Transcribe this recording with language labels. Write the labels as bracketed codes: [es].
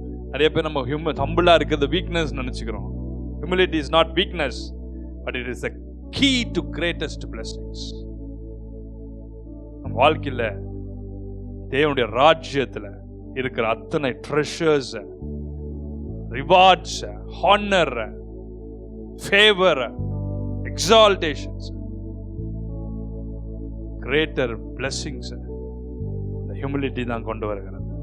[ta] நிறைய பேர் நம்ம ஹம்பிளா இருக்கிறது weakness நினைச்சுக்கிறோம். [en] Humility is not weakness, but it is the key to greatest blessings. [ta] நம்ம வாழ்க்கையில தேவனுடைய ராஜ்யத்துல இருக்கிற அத்தனை treasures, rewards, honour, favour, எக்ஸால்டேஷன்ஸ், greater blessings இந்த ஹியூமிலிட்டி தான் கொண்டு வருகிறது.